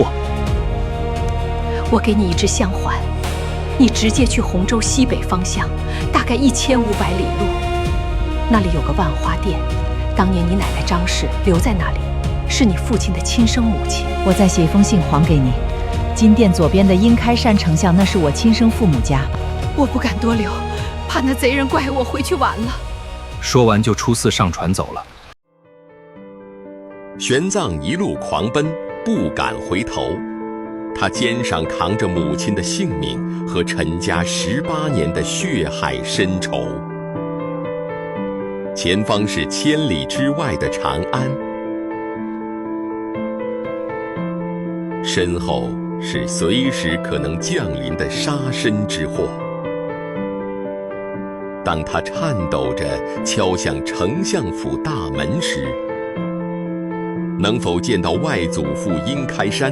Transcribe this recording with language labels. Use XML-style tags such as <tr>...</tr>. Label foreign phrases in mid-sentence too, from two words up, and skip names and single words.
<zh>我給你一支香環，你直接去洪州西北方向，大概1500里路，那裡有個萬花店，當年你奶奶張氏留在那裡，是你父親的親生母親。我再寫一封信還給你。金殿左邊的殷開山丞相，那是我親生父母家。我不敢多留，怕那賊人怪我回去晚了。說完就出寺上船走了。玄奘一路狂奔，不敢回頭。他肩上扛着母親的性命和陳家18年的血海深仇。前方是千里之外的長安，身後是隨時可能降臨的殺身之禍。當他顫抖着敲響丞相府大門時，能否見到外祖父殷開山？</zh>